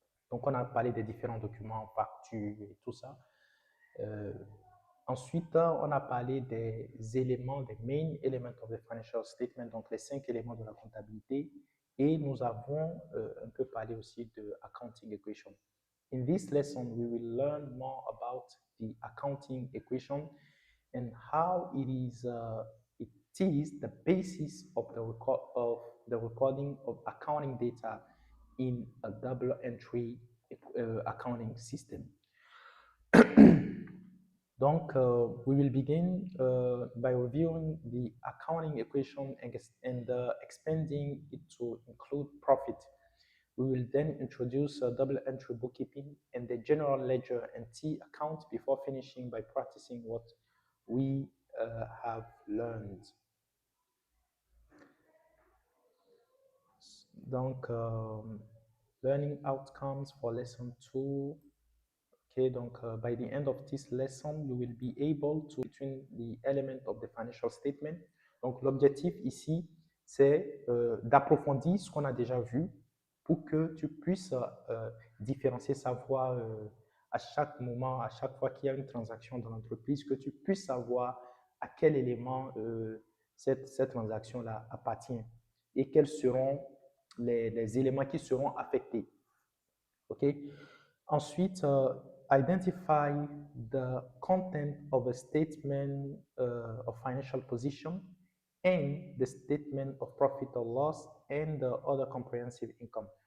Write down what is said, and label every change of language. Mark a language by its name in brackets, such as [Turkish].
[French] Donc, on a parlé des différents documents, factures et tout ça. Ensuite, on a parlé des éléments, des [English] main elements of the financial statement, [French] donc les 5 éléments de la comptabilité. Et nous avons un peu parlé aussi de accounting equation. [English] In this lesson, we will learn more about the accounting equation and how it is the basis of the recording of accounting data in a double entry accounting system. Donc, we will begin by reviewing the accounting equation and expanding it to include profit. We will then introduce double entry bookkeeping and the general ledger and T account before finishing by practicing what we have learned. Donc, learning outcomes for lesson 2. Okay, donc by the end of this lesson, you will be able to between the element of the financial statement. [French] Donc, l'objectif ici, c'est d'approfondir ce qu'on a déjà vu pour que tu puisses différencier, savoir à chaque moment, à chaque fois qu'il y a une transaction dans l'entreprise, que tu puisses savoir à quel élément cette transaction-là appartient et quels seront les éléments qui seront affectés. OK? Ensuite, [English] identify the content of a statement of financial position and the statement of profit or loss and the other comprehensive income.